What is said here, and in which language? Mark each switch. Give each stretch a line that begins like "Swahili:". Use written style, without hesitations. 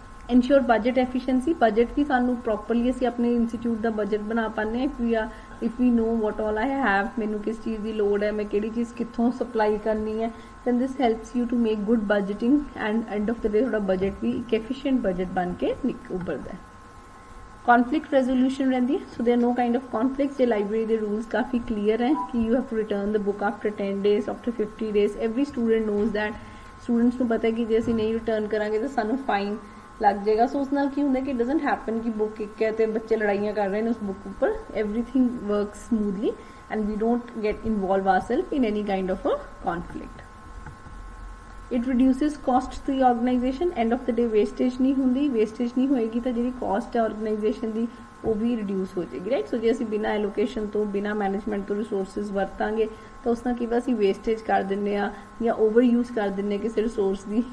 Punjabi: Ensure budget efficiency, budget ਵੀ ਸਾਨੂੰ properly ਅਸੀਂ ਆਪਣੇ ਇੰਸਟੀਚਿਊਟ ਦਾ ਬਜਟ ਬਣਾ ਪਾਉਂਦੇ ਹਾਂ
English: if we know what all I have,
Punjabi: ਮੈਨੂੰ ਕਿਸ ਚੀਜ਼ ਦੀ ਲੋੜ ਹੈ, ਮੈਂ ਕਿਹੜੀ ਚੀਜ਼ ਕਿੱਥੋਂ ਸਪਲਾਈ ਕਰਨੀ ਹੈ,
English: then this helps you to make good budgeting and end of the day
Punjabi: ਤੁਹਾਡਾ ਬਜਟ ਵੀ ਇੱਕ efficient ਬਜਟ ਬਣ ਕੇ ਉੱਭਰਦਾ ਹੈ।
English: conflict resolution
Punjabi: ਰਹਿੰਦੀ ਹੈ,
English: so there are no kind of conflicts।
Punjabi: ਜੇ ਲਾਇਬ੍ਰੇਰੀ ਦੇ ਰੂਲਸ ਕਾਫੀ ਕਲੀਅਰ ਹੈ ਕਿ
English: you have to return the book after 10 days, after 50 days, every student knows that।
Punjabi: Students ਨੂੰ ਪਤਾ ਹੈ ਕਿ ਜੇ ਅਸੀਂ ਨਹੀਂ ਰਿਟਰਨ ਕਰਾਂਗੇ ਤਾਂ ਸਾਨੂੰ ਫਾਈਨ ਲੱਗ ਜਾਏਗਾ। ਸੋ ਉਸ ਨਾਲ ਕੀ ਹੁੰਦਾ ਕਿ ਡਜ਼ਨਟ ਹੈਪਨ ਕਿ ਬੁੱਕ ਇੱਕ ਹੈ ਤੇ ਬੱਚੇ ਲੜਾਈਆਂ ਕਰ ਰਹੇ ਨੇ ਉਸ ਬੁੱਕ ਉੱਪਰ,
English: Everything works smoothly and we don't get involve ourself in any kind of a conflict. It reduces cost to the organization,
Punjabi: end of the day wastage ਨਹੀਂ ਹੁੰਦੀ, ਵੇਸਟੇਜ ਨਹੀਂ ਹੋਏਗੀ ਤਾਂ ਜਿਹੜੀ ਕਾਸਟ ਹੈ ਆਰਗੇਨਾਈਜੇਸ਼ਨ ਦੀ ਉਹ ਵੀ ਰਿਡਿਊਸ ਹੋ ਜਾਏਗੀ, ਰਾਈਟ। ਸੋ ਜੇ ਅਸੀਂ ਬਿਨਾਂ ਐਲੋਕੇਸ਼ਨ ਤੋਂ ਬਿਨਾਂ ਮੈਨੇਜਮੈਂਟ ਤੋਂ ਰਿਸੋਰਸਿਸ ਵਰਤਾਂਗੇ ਤਾਂ ਉਸ ਨਾਲ ਕੀ ਅਸੀਂ ਵੇਸਟੇਜ ਕਰ ਦਿੰਦੇ ਆ ਜਾਂ ਓਵਰ ਯੂਜ਼ ਕਰ ਦਿੰਦੇ ਕਿਸੇ ਰਿਸੋਰਸ ਦੀ।